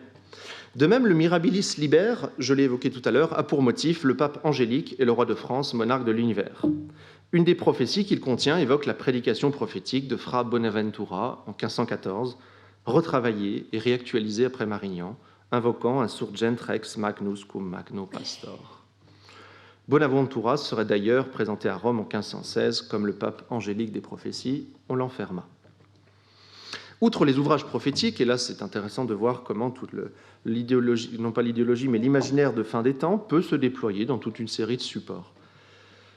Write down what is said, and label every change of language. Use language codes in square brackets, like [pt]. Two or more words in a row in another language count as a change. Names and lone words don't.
[fr] De même, le Mirabilis Liber, je l'ai évoqué tout à l'heure, a pour motif le pape Angélique et le roi de France, monarque de l'univers. Une des prophéties qu'il contient évoque la prédication prophétique de Fra Bonaventura en 1514, retravaillée et réactualisée après Marignan, invoquant un [la] surgent rex magnus cum magno pastor. [fr] Bonaventura serait d'ailleurs présenté à Rome en 1516 comme le pape angélique des prophéties. On l'enferma. Outre les ouvrages prophétiques, et là c'est intéressant de voir comment toute l'idéologie, non pas l'idéologie, mais l'imaginaire de fin des temps peut se déployer dans toute une série de supports.